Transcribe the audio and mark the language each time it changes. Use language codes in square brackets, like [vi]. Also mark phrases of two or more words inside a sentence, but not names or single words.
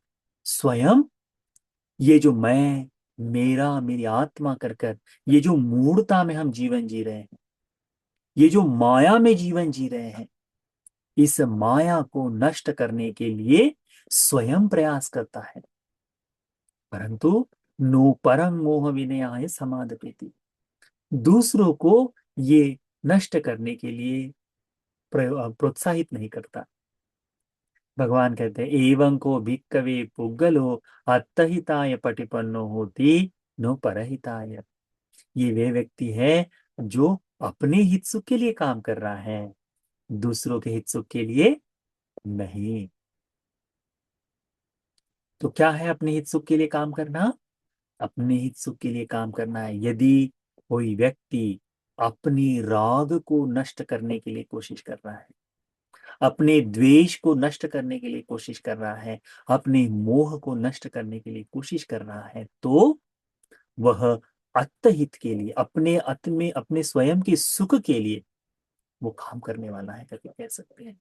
[hi] स्वयं ये जो मैं, मेरा, मेरी आत्मा कर कर, ये जो मूढ़ता में हम जीवन जी रहे हैं, ये जो माया में जीवन जी रहे हैं, इस माया को नष्ट करने के लिए स्वयं प्रयास करता है। [pi] परंतु नो परम मोह विनयाय समादपेति। [hi] दूसरों को ये नष्ट करने के लिए प्रोत्साहित नहीं करता। भगवान कहते हैं, [pi] एवं को भिक्कवे पुग्गलो अत्तहिताय पटिपन्नो होती नो परहिताय। [hi] ये वे व्यक्ति है जो अपने हित सुख के लिए काम कर रहा है, दूसरों के हित सुख के लिए नहीं। तो क्या है अपने हित सुख के लिए काम करना? अपने हित सुख के लिए काम करना है यदि कोई व्यक्ति अपनी राग को नष्ट करने के लिए कोशिश कर रहा है, अपने द्वेष को नष्ट करने के लिए कोशिश कर रहा है, अपने मोह को नष्ट करने के लिए कोशिश कर रहा है, तो वह अत्तहित के लिए, अपने अत में, अपने स्वयं के सुख के लिए वो काम करने वाला है करके कह सकते हैं।